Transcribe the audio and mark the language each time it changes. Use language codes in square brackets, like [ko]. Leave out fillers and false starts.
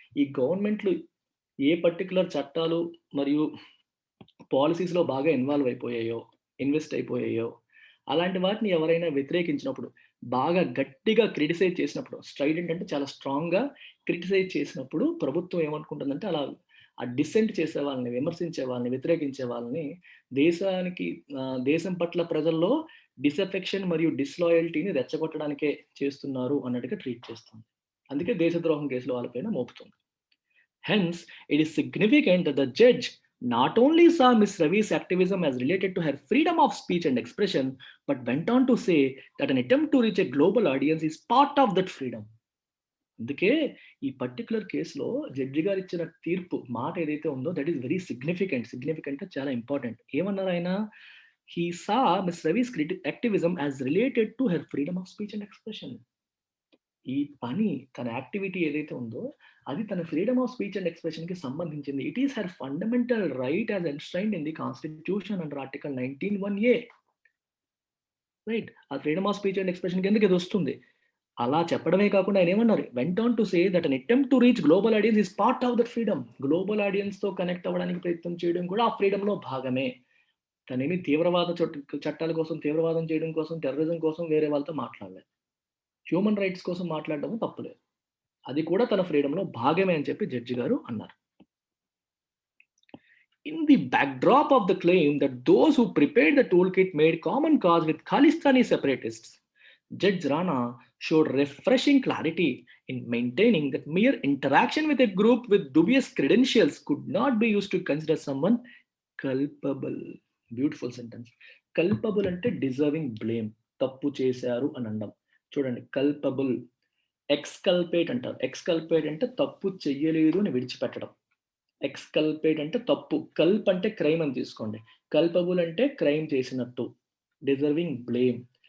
[te] ఈ గవర్నమెంట్‌లు ఏ పర్టిక్యులర్ చట్టాలు మరియు పాలిసీస్‌లో బాగా ఇన్వాల్వ్ అయిపోయాయో, ఇన్వెస్ట్ అయిపోయాయో, అలాంటి వాటిని ఎవరైనా వ్యతిరేకించినప్పుడు, బాగా గట్టిగా క్రిటిసైజ్ చేసినప్పుడు, స్ట్రైడెంట్ అంటే చాలా స్ట్రాంగ్‌గా క్రిటిసైజ్ చేసినప్పుడు ప్రభుత్వం ఏమనుకుంటుందంటే అలా ఆ డిసెంట్ చేసే వాళ్ళని, విమర్శించే వాళ్ళని, వ్యతిరేకించే వాళ్ళని దేశానికి దేశం పట్ల ప్రజల్లో డిసఫెక్షన్ మరియు డిస్‌లాయల్టీని రెచ్చగొట్టడానికే చేస్తున్నారు అన్నట్టుగా ట్రీట్ చేస్తుంది. అందుకే దేశద్రోహం కేసులు వాళ్ళ పైన మోపుతుంది. [en] Hence, it is significant that the judge not only saw Ms. Ravi's activism as related to her freedom of speech and expression, but went on to say that an attempt to reach a global audience is part of that freedom. [te] అందుకే ఈ particular కేసులో judge గారు ఇచ్చిన తీర్పు మాట ఏదైతే ఉందో [en] that is very significant [te] చాలా ఇంపార్టెంట్. ఏమన్నారు ఆయన? [en] He saw Miss Ravi's activism as related to her freedom of speech and expression. [te] ఈ పని, తన యాక్టివిటీ ఏదైతే ఉందో అది తన ఫ్రీడమ్ ఆఫ్ స్పీచ్ అండ్ ఎక్స్ప్రెషన్‌కి సంబంధించింది. [en] It is her fundamental right as enshrined in the constitution under article 19(1)(a). Right. [te] ఆ freedom of speech and expression కిందకి ఇదొస్తుంది. అలా చెప్పడమే కాకుండా ఆయనేమన్నారు? [en] Went on to say that an attempt to reach global audience is part of that freedom. [te] Global ఆడియన్స్‌తో connect అవ్వడానికి ప్రయత్నం చేయడం కూడా ఆ ఫ్రీడమ్‌లో భాగమే. తనేమి తీవ్రవాద చట్టాల కోసం, తీవ్రవాదం చేయడం కోసం, టెర్రరిజం కోసం వేరే వాళ్ళతో మాట్లాడలేదు. హ్యూమన్ రైట్స్ కోసం మాట్లాడడము తప్పులేదు. అది కూడా తన ఫ్రీడమ్‌లో భాగమే అని చెప్పి జడ్జి గారు అన్నారు. [en] In the backdrop of the claim that those who prepared the toolkit made common cause with Khalistani separatists, Judge Rana showed refreshing clarity in maintaining that mere interaction with a group with dubious credentials could not be used to consider someone culpable. Beautiful sentence. [te] Culpable అంటే deserving blame, తప్పు చేశారు అని అనడం. చూడండి, culpable, ఎక్స్కల్పేట్ అంటారు. ఎక్స్కల్పేట్ అంటే తప్పు చెయ్యలేదు అని విడిచిపెట్టడం. ఎక్స్కల్పేట్ అంటే తప్పు, కల్ప్ అంటే క్రైమ్ అని తీసుకోండి, కల్పబుల్ అంటే క్రైమ్ చేసినట్టు, డిజర్వింగ్ బ్లేమ్.